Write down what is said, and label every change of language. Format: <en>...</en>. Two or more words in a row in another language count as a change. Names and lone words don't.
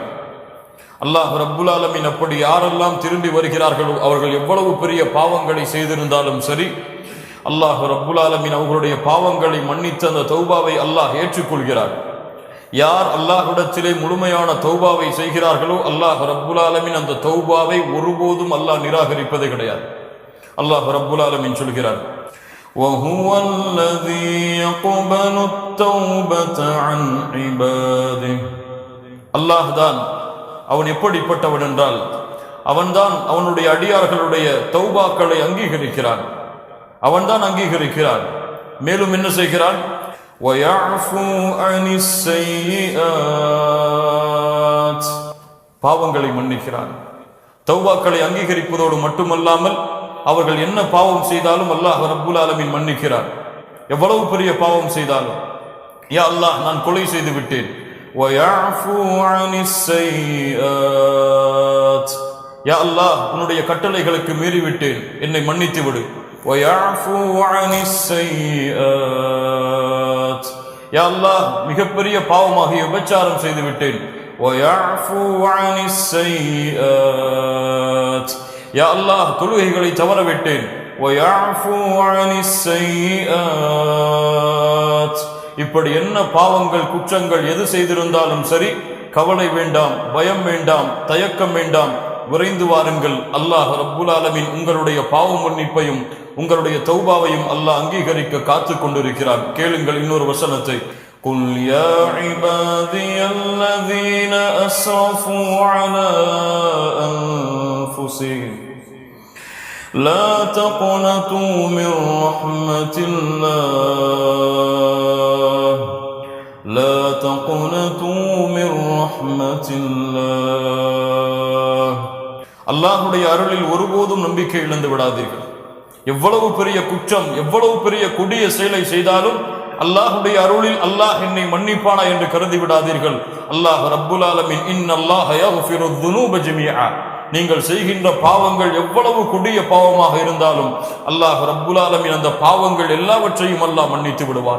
<ar>الله رب العالمين</ar> <ta>அப்படி யாரெல்லாம் திரும்பி வருகிறார்களோ அவர்கள் எவ்வளவு பெரிய பாவங்களை செய்திருந்தாலும் சரி,</ta> <ar>الله رب العالمين</ar> <ta>அவர்களுடைய பாவங்களை மன்னித்து அந்த தௌபாவை அல்லாஹ் ஏற்றுக்கொள்கிறார். யார் அல்லாஹ்விடத்திலே முழுமையான தௌபாவை செய்கிறார்களோ</ta> <ar>الله رب العالمين</ar> <ta>அந்த தௌபாவை ஒருபோதும் அல்லாஹ் நிராகரிப்பதே கிடையாது.</ta> <ar>الله رب العالمين</ar> <ta>சொல்கிறார்,</ta> <ar>وَهُوَ الَّذِي يَقْبَلُ التَّوْبَةَ عَنْ عِبَادِهِ.</ar> <ta>அல்லாஹ் தான், அவன் எப்படிப்பட்டவன் என்றால் அவன்தான் அவனுடைய அடியார்களுடைய தௌபாக்களை அங்கீகரிக்கிறான். அவன்தான் அங்கீகரிக்கிறான். மேலும் என்ன செய்கிறான்?</ta> <ar>وَيَعْفُو عَنِ السَّيِّئَاتِ.</ar> <ta>பாவங்களை மன்னிக்கிறான். தௌபாக்களை அங்கீகரிப்பதோடு மட்டுமல்லாமல் அவர்கள் என்ன பாவம் செய்தாலும்</ta> <ar>الله رب العالمين</ar> <ta>மன்னிக்கிறார். எவ்வளவு பெரிய பாவம் செய்தாலும்,</ta> <ar>يا الله</ar> <ta>நான் கொலை செய்து விட்டேன்,</ta> <ar>وَيَعْفُو عَنِ السَّيِّئَاتِ. يا الله</ar> <ta>உன்னுடைய கட்டளைகளுக்கு மீறிவிட்டேன், என்னை மன்னித்து விடு.</ta> <ar>وَيَعْفُو عَنِ السَّيِّئَاتِ. يا الله</ar> <ta>மிகப்பெரிய பாவமாகிய விபச்சாரம் செய்து விட்டேன்.</ta> <ar>وَيَعْفُو عَنِ السَّيِّئَاتِ. يا الله</ar> <ta>தொழுகைகளை தவறவிட்டேன்.</ta> <ar>وَيَعْفُو عَنِ السَّيِّئَاتِ.</ar> <ta>இப்படி என்ன பாவங்கள் குற்றங்கள் எது செய்திருந்தாலும் சரி, கவலை வேண்டாம், பயம் வேண்டாம், தயக்கம் வேண்டாம், விரைந்து வாருங்கள்.</ta> <ar>الله رب العالمين</ar> <ta>உங்களுடைய பாவ மன்னிப்பையும் உங்களுடைய தௌபாவையும் அல்லாஹ் அங்கீகரிக்க காத்து கொண்டிருக்கிறார். கேளுங்கள் இன்னொரு வசனத்தை.</ta> <ar>قُلْ يَا عِبَادِيَ الَّذِينَ أَسْرَفُوا عَلَى أَنفُسِهِمْ لَا تَقْنَطُوا مِنْ رَحْمَةِ اللَّهِ لَا تَقْنَطُوا مِنْ رَحْمَةِ اللَّهِ.</ar> <ta>அல்லாஹ்வுடைய அருளில் ஒருபோதும் நம்பிக்கை இழந்து விடாதீர்கள். எவ்வளவு பெரிய குற்றம், எவ்வளவு பெரிய கொடிய செயலை செய்தாலும் அல்லாஹ்வுடைய அருளில் அல்லாஹ் என்னை மன்னிப்பானா என்று கருதி விடாதீர்கள்.</ta> <ar>الله رب العالمين إن الله يغفر الذنوب جميعا.</ar> <ta>நீங்கள் செய்கின்ற பாவங்கள் எவ்வளவு கொடிய பாவமாக இருந்தாலும்</ta> <ar>الله رب العالمين</ar> <ta>அந்த பாவங்கள் எல்லாவற்றையும் அல்லாஹ் மன்னித்து விடுவான்.</ta>